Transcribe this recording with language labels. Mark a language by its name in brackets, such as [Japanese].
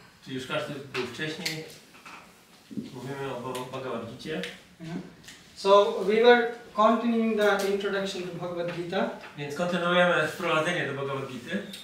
[Polish] czy już każdy był wcześniej. Mówimy o Bhagavad Gicie. [English] Yeah. So, we were continuing the introduction to Bhagavad Gita. [Polish] Więc kontynuujemy wprowadzenie do Bhagavad Gity.